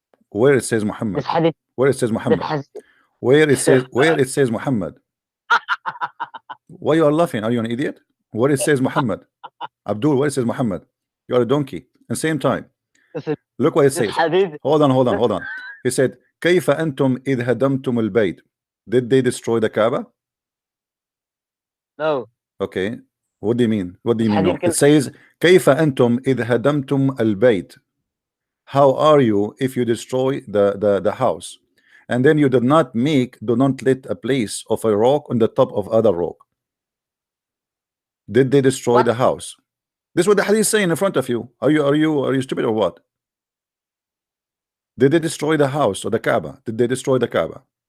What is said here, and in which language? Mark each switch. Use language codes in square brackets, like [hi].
[en] Where it says Muhammad? This Hadith. Where it says Muhammad? Where it says Muhammad? Why you are laughing? Are you an idiot? Where it says Muhammad? Abdul, where it says Muhammad? You are a donkey. At the same time, look what it says. Hold on. He said, [ar] كيف أنتم إذ هدمتم البيت? [en] Did they destroy the Kaaba? No. Okay. What do you mean? No? It says [ar] كيف أنتم إذ هدمتم البيت? [en] How are you if you destroy the house? And then you do not let a place of a rock on the top of other rock. Did they destroy the house? This is what the hadith is saying in front of you. Are you stupid or what? Did they destroy the house or the Kaaba? Did they destroy the Kaaba?